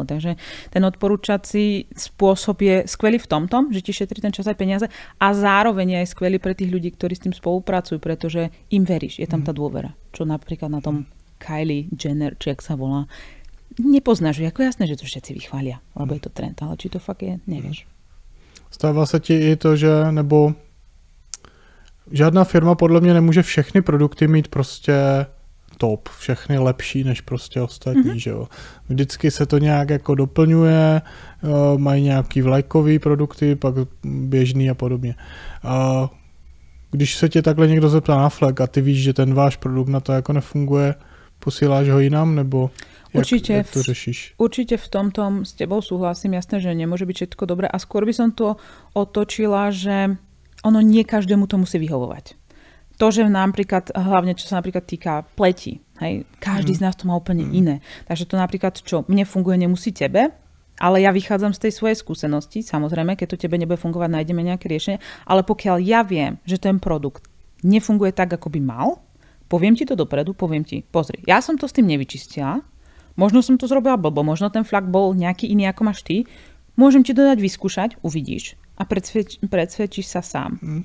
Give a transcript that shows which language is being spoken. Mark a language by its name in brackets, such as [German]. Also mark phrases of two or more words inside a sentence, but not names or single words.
[Slovak] Takže ten odporúčací spôsob je skvelý v tomto, že ti šetrí ten čas aj peniaze a zároveň je aj skvelý pre tých ľudí, ktorí s tým spolupracujú, pretože im veríš. Je tam tá dôvera. Čo napríklad na tom Kylie Jenner, či jak sa volá, nepoznáš, ako jasné, že to všetci vychvália, lebo je to trend, ale či to fakt je, nevieš. [Czech] Stává se ti i to, že nebo žádná firma podle mě nemůže všechny produkty mít prostě top, všechny lepší než prostě ostatní, že jo. Vždycky se to nějak jako doplňuje, mají nějaký vlajkový produkty, pak běžný a podobně. A když se tě takhle někdo zeptá na flag a ty víš, že ten váš produkt na to jako nefunguje, posíláš ho jinam, nebo jak to řešíš? [Slovak] Určite v tomto s tebou súhlasím, jasné, že nemôže byť všetko dobré a skôr by som to otočila, že ono nie každému to musí vyhovovať. To, že napríklad, hlavne čo sa napríklad týka pleti, hej, každý z nás to má úplne iné. Takže to napríklad, čo mne funguje, nemusí tebe, ale ja vychádzam z tej svojej skúsenosti, samozrejme, keď to tebe nebude fungovať, nájdeme nejaké riešenie, ale pokiaľ ja viem, že ten produkt nefunguje tak, ako by mal, poviem ti to dopredu, poviem ti, pozri, ja som to s tým nevyčistila, možno som to zrobila blbo, možno ten flak bol nejaký iný, ako máš ty, môžem ti to dať vyskúšať, uvidíš a predsvedčíš sa sám.